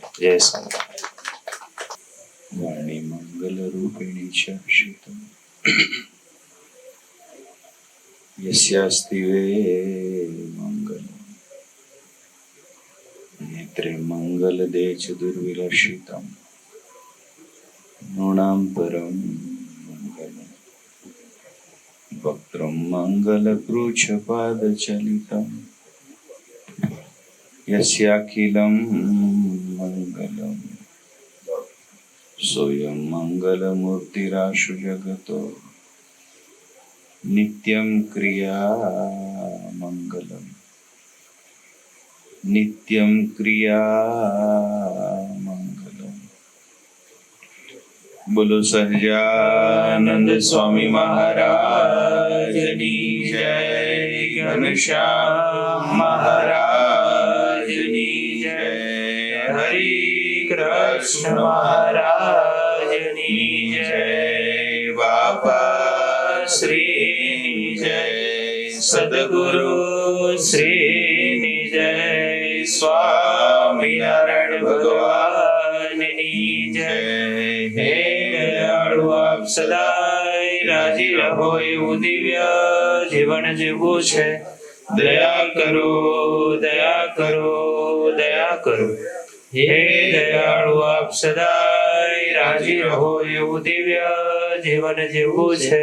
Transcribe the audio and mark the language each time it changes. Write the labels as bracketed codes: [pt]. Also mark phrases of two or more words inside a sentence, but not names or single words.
[gu] જય સ્વામિનારાયણ. [sa] વાણી મંગલ રૂપિણી શાશ્વતમ યસ્યાસ્તિ વે મંગલ નેત્રે મંગલ દે ચ દુર્વિલક્ષિતમ નૃણામ પરમ મંગલમ વક્त्रं मङ्गलपृच्छपादचलितं यस्याखिलं मङ्गलं सोऽयं मङ्गलमूर्तिराशु जगतो नित्यं क्रियामङ्गलं नित्यं क्रियामङ्गलम्. [gu] બોલો સહજાનંદ સ્વામી મહારાજની જય. ઘનશ્યામ મહારાજની જય. હરિ કૃષ્ણ મહારાજની જય. બાપા શ્રી જય. સદ્ગુરુ શ્રી જય. સ્વામીનારાયણ ભગવાનની જય. હે દયાળુ આપ સદાય રાજી રહો એવું દિવ્ય જીવન જીવવું છે. દયા કરો દયા કરો દયા કરો. હે દયાળુ આપ સદાય રાજી રહો એવું દિવ્ય જીવન જીવવું છે.